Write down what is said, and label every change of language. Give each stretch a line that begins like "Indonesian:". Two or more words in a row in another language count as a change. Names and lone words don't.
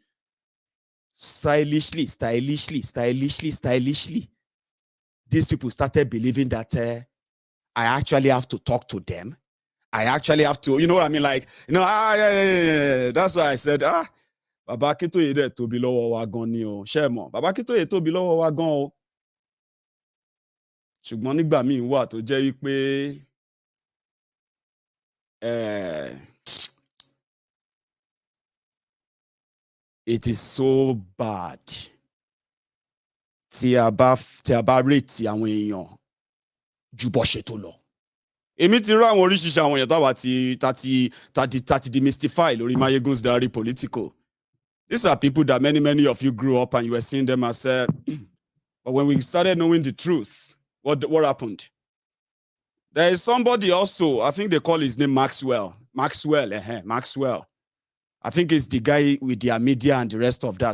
English: Stylishly. These people started believing that I actually have to talk to them. I actually have to, you know what I mean? Like, you know, yeah. That's why I said, Baba Akintoye
Yoruba: de to be lowo wa gan ni o. Shemo. Baba Akintoye to be lowo wa gan o. Ṣùgbọ́n nígbà míì wà tó jẹ́ wípé
English: it is so bad.
Yoruba: Tí a bá rate àwọn èèyàn ju bó ṣe tó lọ. Èmi ti rí àwọn oríṣiríṣi àwọn èèyàn táwa ti demystify lórí Maiyegun's diary Politico.
English: These are people that many of you grew up and you were seeing them as but when we started knowing the truth, what happened? There is somebody also, I think they call his name Maxwell. Maxwell. I think it's the guy with their media and the rest of that.